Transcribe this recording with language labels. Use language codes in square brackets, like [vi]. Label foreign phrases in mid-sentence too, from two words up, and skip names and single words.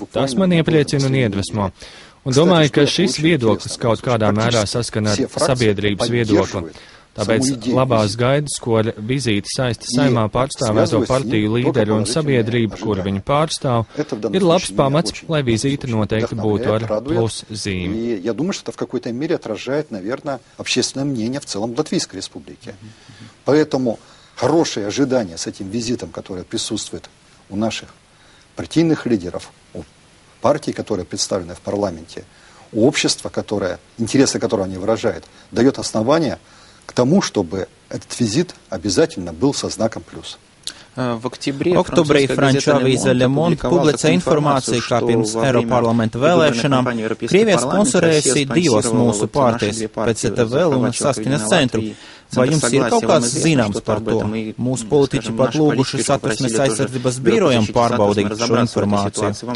[lv] Tas man iepriecina un iedvesmo. Un domāju, ka šis viedoklis kaut kādā mērā saskana ar sabiedrības viedokli. Tāpēc labās gaidas, ko ar vizīti saista Saeimā pārstāvēto partiju līderi un sabiedrību, kur viņi pārstāv, ir labs pamats, lai vizīte noteikti būtu ar plus zīmi. [ru] Я думаю, что это в какой-то мере отражает, наверное, общественное мнение в целом Латвийской Республики. Поэтому хорошие ожидания с этим визитом, который присутствует у наших партийных лидеров, у партий, которые представлены в парламенте, у общества, интересы которого они выражают, дает основание к тому, чтобы этот визит обязательно был со знаком плюс. [lv] Oktobrī franču avīze Le Monde publicēja informāciju, kā pirms Eiroparlamenta vēlēšanām Krievija sponsorējusi divas mūsu partijas, PCTVL un Saskaņas centru. Vai jums ir kaut kāds zināms par to? Mūsu politiķi pat lūguši Satversmes aizsardzības birojam pārbaudīt šo informāciju.